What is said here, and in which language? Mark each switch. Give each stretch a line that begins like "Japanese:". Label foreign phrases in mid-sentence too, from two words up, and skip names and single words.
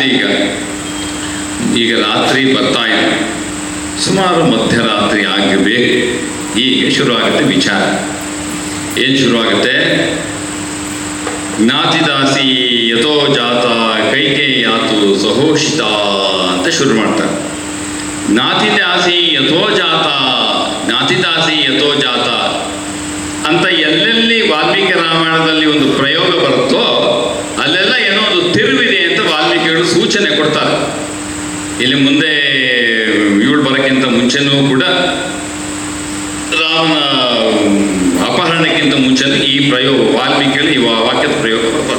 Kannada: ಈಗ ರಾತ್ರಿ ಬರ್ತಾ ಇದೆ, ಸುಮಾರು ಮಧ್ಯರಾತ್ರಿ ಆಗಬೇಕು. ಈಗ ಶುರುವಾಗುತ್ತೆ ವಿಚಾರ. ಏನು ಶುರುವಾಗುತ್ತೆ?
Sanskrit: ಜ್ಞಾತಿದಾಸಿ ಯಥೋ ಜಾತ ಕೈಕೇಯಾತು ಸಹೋಷಿತ
Kannada: ಅಂತ ಶುರು ಮಾಡ್ತಾರೆ.
Sanskrit: ಜ್ಞಾತಿದಾಸಿ ಯಥೋ ಜಾತ, ಜ್ಞಾತಿದಾಸಿ ಯಥೋ ಜಾತ
Kannada: ಅಂತ ಎಲ್ಲೆಲ್ಲಿ ವಾಲ್ಮೀಕಿ ರಾಮಾಯಣದಲ್ಲಿ ಒಂದು ಪ್ರಯೋಗ ಬರುತ್ತೋ ಅಲ್ಲೆಲ್ಲ ಏನೋ ಒಂದು ತಿರುವಿದೆ ಅಂತ ವಾಲ್ಮೀಕಿಗಳು ಸೂಚನೆ ಕೊಡ್ತಾರೆ. ಇಲ್ಲಿ ಮುಂದೆ ಇವಳು ಬರೋಕ್ಕಿಂತ ಮುಂಚೆನೂ ಕೂಡ ರಾಮನ ಅಪಹರಣಕ್ಕಿಂತ ಮುಂಚೆನೂ ಈ ಪ್ರಯೋಗ ವಾಲ್ಮೀಕಿಗಳು ಈ ವಾಕ್ಯದ ಪ್ರಯೋಗ ಬರ್ತಾರೆ.